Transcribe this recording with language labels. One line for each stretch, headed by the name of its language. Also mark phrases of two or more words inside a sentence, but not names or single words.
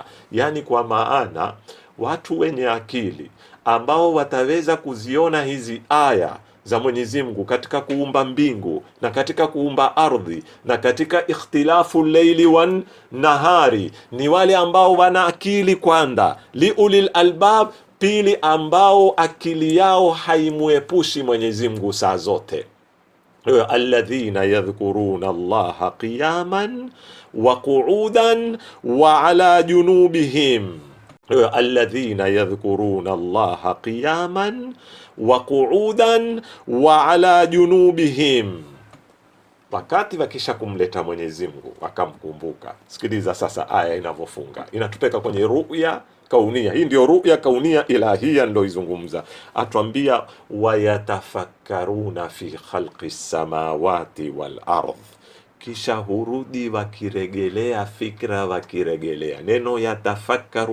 Swahili: Yani kwa maana watu wenye akili ambao wataweza kuziona hizi aya za Mwenyezi Mungu katika kuumba mbingu na katika kuumba ardhi na katika
Arabic: اختلاف الليل والنهار,
Swahili: ni wale ambao wana akili kwanza, liulil albab, pili ambao akili yao haimuepushi Mwenyezi Mungu saa zote.
Arabic: الذين يذكرون الله قياما وقعودا وعلى جنوبهم الذين يذكرون الله قياما وقعودا وعلى جنوبهم,
Swahili: wakati wakisha kumleta Mwenyezi Mungu wakamkumbuka. Sikiliza sasa aya inavyofunga, inatupeka kwenye
Arabic: رؤية كونية.
Swahili: Hii ndio
Arabic: رؤية كونية إلهية
Swahili: ndio izungumza, atuambia
Arabic: ويتفكرون في خلق السماوات والأرض,
Swahili: kisha hurudi wakiregelea fikra, wakiregelea neno yatafakkaru.